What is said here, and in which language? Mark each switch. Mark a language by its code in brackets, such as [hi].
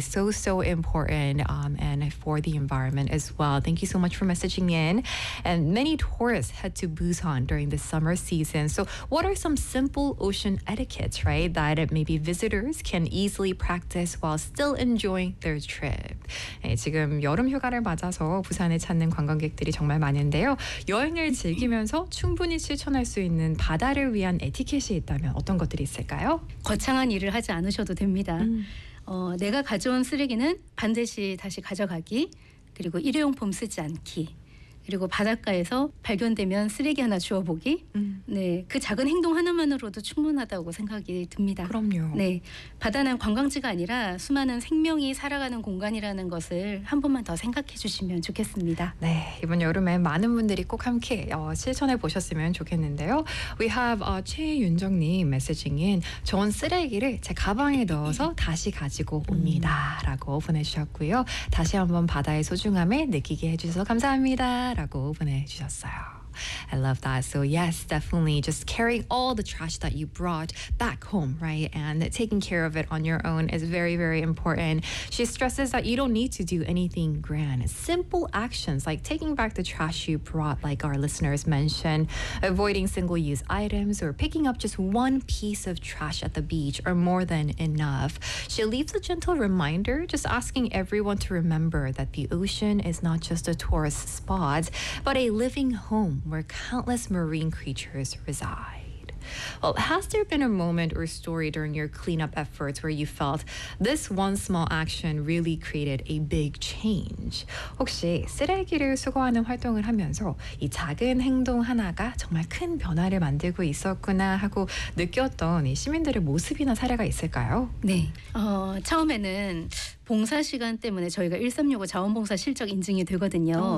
[en] So, so important and for the environment as well. Thank you so much for messaging in. And many tourists head to Busan during the summer season. So, what are some simple ocean etiquettes, right, that maybe visitors can easily practice while still enjoying their trip? [ko] 네, 지금 여름 휴가를 맞아서 부산에 찾는 관광객들이 정말 많은데요. 여행을 즐기면서 충분히 추천할 수 있는 바다를 위한 에티켓이 있다면 어떤 것들이 있을까요? 거창한 일을 하지 않으셔도 됩니다. 내가 가져온 쓰레기는 반드시 다시 가져가기, 그리고 일회용품 쓰지 않기, 그리고 바닷가에서 발견되면 쓰레기 하나 주워보기. 네, 그 작은 행동 하나만으로도 충분하다고 생각이 듭니다. 그럼요. 네, 바다는 관광지가 아니라 수많은 생명이 살아가는 공간이라는 것을 한 번만 더 생각해 주시면 좋겠습니다. 네, 이번 여름에 많은 분들이 꼭 함께 실천해 보셨으면 좋겠는데요. [en] We have [ko] 최윤정님 messaging인 좋은 쓰레기를 제 가방에 넣어서 다시 가지고 옵니다. 라고 보내주셨고요. 다시 한번 바다의 소중함을 느끼게 해주셔서 감사합니다. 라고 보내주셨어요. [en] I love that. So yes, definitely just carrying all the trash that you brought back home, right? And taking care of it on your own is very, very important. She stresses that you don't need to do anything grand. Simple actions like taking back the trash you brought, like our listeners mentioned, avoiding single-use items, or picking up just one piece of trash at the beach are more than enough. She leaves a gentle reminder, just asking everyone to remember that the ocean is not just a tourist spot, but a living home where countless marine creatures reside. Well, has there been a moment or story during your cleanup efforts where you felt this one small action really created a big change? [ko] 혹시 쓰레기를 수거하는 활동을 하면서 이 작은 행동 하나가 정말 큰 변화를 만들고 있었구나 하고 느꼈던 이 시민들의 모습이나 사례가 있을까요? 네. 처음에는 봉사 시간 때문에 저희가 1365 자원봉사 실적 인증이 되거든요.